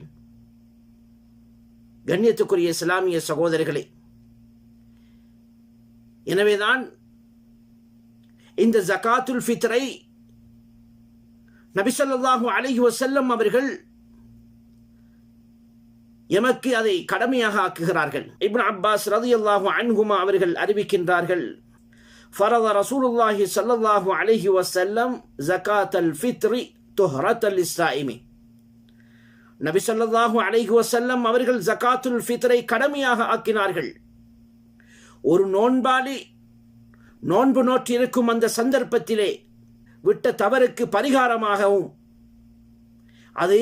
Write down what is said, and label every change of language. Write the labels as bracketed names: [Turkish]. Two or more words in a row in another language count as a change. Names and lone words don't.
[Tamil] கண்ணியத்துக்குரிய இஸ்லாமிய சகோதரர்களே, எனவேதான் இந்த ஜகாத்துல் ஃபித்ரை நபி [Arabic] صلى الله عليه وسلم [Tamil] அவர்கள் எமக்கு அதை கடமையாக ஆக்குகிறார்கள். இப்னு அப்பாஸ் [Arabic] رضي الله عنهما [Tamil] அவர்கள் அறிவிக்கின்றார்கள், [Arabic] فرض رسول الله صلى الله عليه وسلم زكاة الفطر طهرة للصائم. [Tamil] நபி [Arabic] صلى الله عليه وسلم [Tamil] அவர்கள் ஜகாத்துல் ஃபித்ரை கடமையாக ஆக்கினார்கள். ஒரு நோன்பாளி நோன்பு நோற்றிருக்கும் அந்த சந்தர்ப்பத்திலே விட்ட தவறுக்கு பரிகாரமாகவும், அதே